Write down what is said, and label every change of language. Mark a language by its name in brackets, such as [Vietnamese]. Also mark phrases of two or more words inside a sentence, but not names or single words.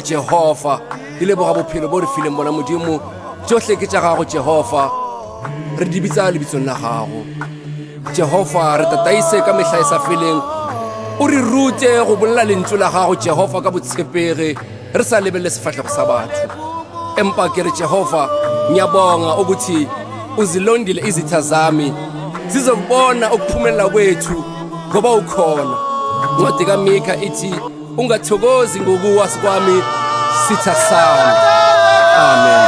[Northern Sotho] Jehova ke leboga bophelo bo re fileng bona modimo tsohle ke tša gago Jehova re di bitsa lebitsong la gago Jehova re tataise ka mehla e sa feleng o re rute go bolela lentswe la gago Jehova ka botshepege re sa lebelele sefahlego sa batho empa ke re [Zulu] Jehova ngiyabonga ukuthi uzilondile izitha zami zizokubona ukuphumelela kwethu ngoba ukhona ncwadi kaMikha ithi ungathokozi ngokuwasi kwami sitha sami amen